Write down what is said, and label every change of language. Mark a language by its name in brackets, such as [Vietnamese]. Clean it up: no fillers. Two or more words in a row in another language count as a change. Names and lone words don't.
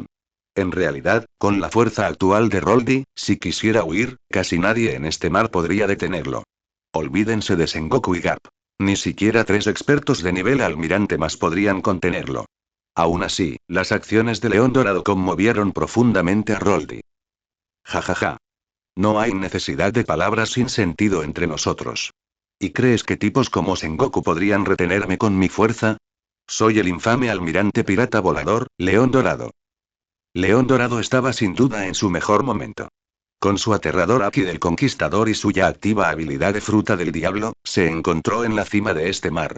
[Spanish] En realidad, con la fuerza actual de Roldy, si quisiera huir, casi nadie en este mar podría detenerlo. Olvídense de Sengoku y Garp. Ni siquiera 3 expertos de nivel almirante más podrían contenerlo. Aún así, las acciones de León Dorado conmovieron profundamente a Roldy. Ja ja ja. No hay necesidad de palabras sin sentido entre nosotros. ¿Y crees que tipos como Sengoku podrían retenerme con mi fuerza? Soy el infame almirante pirata volador, León Dorado. León Dorado estaba sin duda en su mejor momento. Con su aterrador Haki del Conquistador y su ya activa habilidad de Fruta del Diablo, se encontró en la cima de este mar.